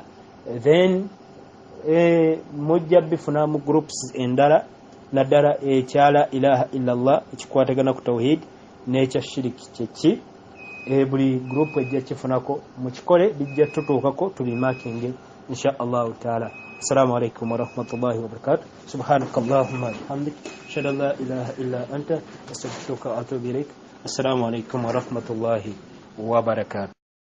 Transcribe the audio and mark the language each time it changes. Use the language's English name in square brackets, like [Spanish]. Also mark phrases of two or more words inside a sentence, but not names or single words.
[Ganda] Then mujja bifuna mu groups endala naddala ekyala [Arabic] إله إلا الله [Ganda] ekikwatagana ku tawhid n'ekya shiriki kyeki. Buli group ejja kifunako mukikole bijja tutuukako tubimakinge [Arabic] إن شاء الله تعالى. السلام عليكم ورحمة الله وبركاته سبحانك اللهم وبحمدك أشهد أن لا إله إلا أنت أستغفرك وأتوب إليك. السلام عليكم ورحمة الله وبركاته.